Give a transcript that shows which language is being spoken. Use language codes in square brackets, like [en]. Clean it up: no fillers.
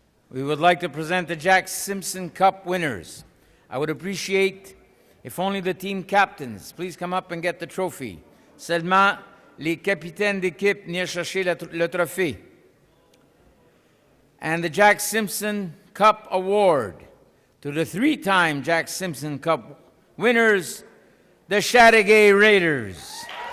[en] We would like to present the Jack Simpson Cup winners. I would appreciate if only the team captains please come up and get the trophy. [fr] Seulement les capitaines d'équipe venir chercher le trophée. [en] And the Jack Simpson Cup Award to the 3-time Jack Simpson Cup winners, the Chateauguay Raiders.